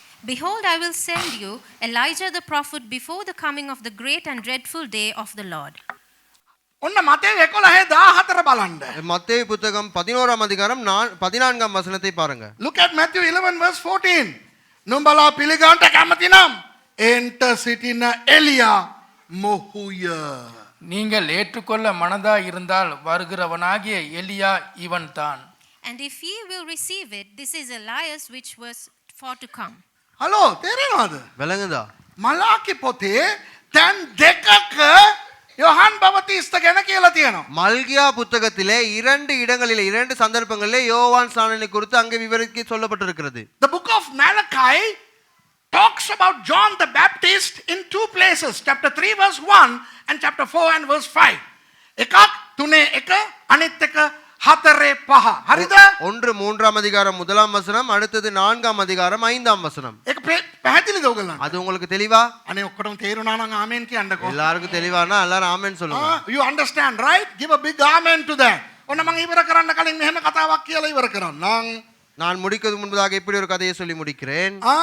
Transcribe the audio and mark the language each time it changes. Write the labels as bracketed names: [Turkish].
[English] Behold, I will send you Elijah the prophet before the coming of the great and dreadful day of the Lord. [Sinhala] ඔන්න මතේ 11:14 බලන්න. [Tamil] மத்தேயு புத்தகம் 11ஆம் அதிகாரம் 14ஆம் வசனத்தை பாருங்க. [English] Look at Matthew 11 verse 14. [Sinhala] නුඹලා පිළිගන්ට කැමති නම් එන්ට සිටින එලියා මොහුය. [Tamil] நீங்கள் ஏற்றுக்கொள்ள மனதாய் இருந்தால் வருகிறவனாகிய எலியா இவன்தான். [English] And if ye will receive it, this is Elias which was for to come. [Sinhala] Hello තේරෙනවද? [Tamil] விளங்குதா? [Sinhala] මලාකි පොතේ තැන් දෙකක යොහන් බවතිස්ත ගැන කියලා තියෙනවා. [Tamil] மல்கியா புத்தகத்திலே 2 இடங்களிலே 2 சந்தர்ப்பங்களிலே யோவான் ஸ்நானனை குறித்து அங்கே விவரிக்க சொல்லப்பட்டிருக்கிறது. [English] The book of Malachi talks about John the Baptist in 2 places, chapter 3 verse 1 and chapter 4 and verse 5. [Sinhala] එකක් 3:1 අනිත් එක 4:5. හරිද? [Tamil] ஒன்று 3ஆம் அதிகாரம் 1ஆம் வசனம், அடுத்தது 4ஆம் அதிகாரம் 5ஆம் வசனம். [Sinhala] ඒක පැහැදිලිද ඔයගොල්ලන්ට? [Tamil] அது உங்களுக்கு தெளிவா? [Sinhala] අනේ ඔක්කොටම තේරුණා නම් ආමෙන් කියන්නකෝ. [Tamil] எல்லாருக்கும் தெளிவானா எல்லாரும் ஆமென் சொல்லுங்க. [English] You understand, right? Give a big amen to that. [Sinhala] ඔන්න මම ඉවර කරන්න කලින් මෙහෙම කතාවක් කියලා ඉවර කරන්නම්. [Tamil] நான் முடிக்கிறதுக்கு முன்பதாக இப்படி ஒரு கதையை சொல்லி முடிக்கிறேன்.